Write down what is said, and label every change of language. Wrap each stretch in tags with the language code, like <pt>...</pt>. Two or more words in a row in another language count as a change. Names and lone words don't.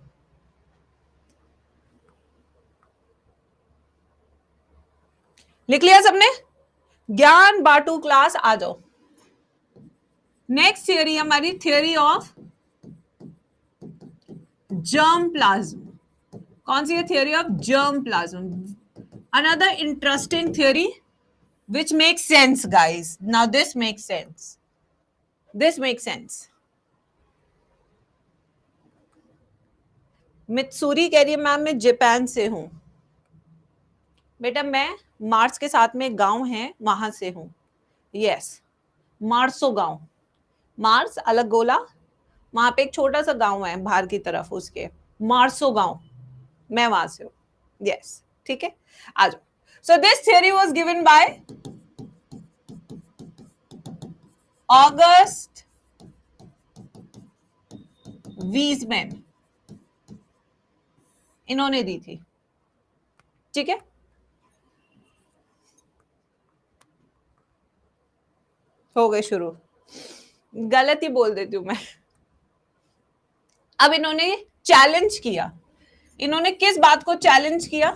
<hi>लिख लिया सबने? ज्ञान बाटू क्लास आ जाओ।</hi> <en>next theory हमारी theory of germ plasm.</en> <hi>कौन सी है?</hi> <en>theory of germ plasm. another interesting theory which makes sense guys, now this makes sense, this makes sense।</en> <hi>मित्सुरी कह रही है मैम मैं जापान से हूं। बेटा मैं मार्स के साथ में गांव है वहां से हूं। यस, मार्सो गांव, मार्स अलग गोला, वहां पे एक छोटा सा गांव है बाहर की तरफ, उसके मार्सो गांव, मैं वहां से हूं।</hi> <en>यस,</en> <hi>ठीक है, आ जाओ।</hi> <en>so this theory was given by August Weismann,</en> <hi>इन्होंने दी थी, ठीक है। हो गए शुरू, गलत ही बोल देती हूं मैं। अब इन्होंने चैलेंज किया, इन्होंने किस बात को चैलेंज किया?</hi>